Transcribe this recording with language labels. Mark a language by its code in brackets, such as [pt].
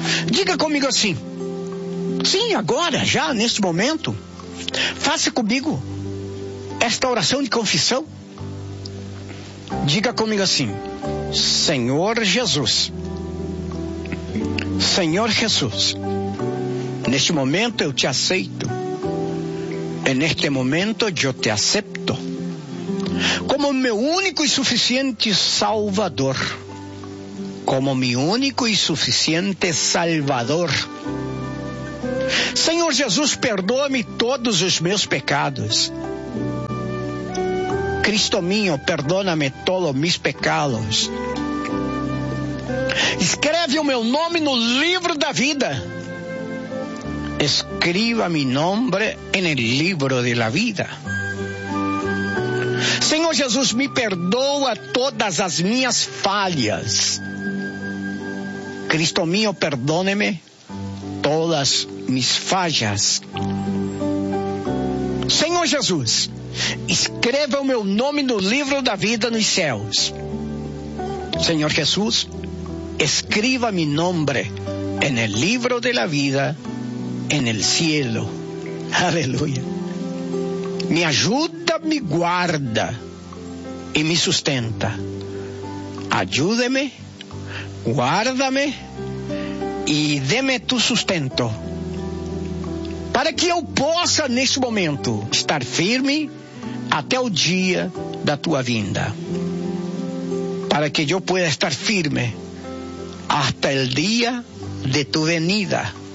[pt] Diga comigo assim: sim, agora, já, neste momento, faça comigo esta oração de confissão. Diga comigo assim: Senhor Jesus, Senhor Jesus, neste momento eu te aceito. [es] En este momento yo te acepto como mi único y suficiente Salvador, como mi único y suficiente Salvador. [pt] Senhor Jesus, perdoa-me todos os meus pecados. [es] Cristo mio, perdona-me todos mis pecados. [pt] Escreve o meu nome no livro da vida. [es] Escriba mi nombre en el libro de la vida. [pt] Senhor Jesus, me perdoa todas as minhas falhas. [es] Cristo mio, perdone-me todas mis fallas. [pt] Senhor Jesus, escreva o meu nome no livro da vida nos céus. [es] Senhor Jesus, escriba mi nombre en el libro de la vida en el cielo. [pt] Aleluya. Me ajuda, me guarda y me sustenta. [es] Ayúdeme, guárdame y deme tu sustento. [pt] Para que eu possa, neste momento, estar firme até o dia da tua vinda. [es] Para que eu pueda estar firme hasta el día de tu venida.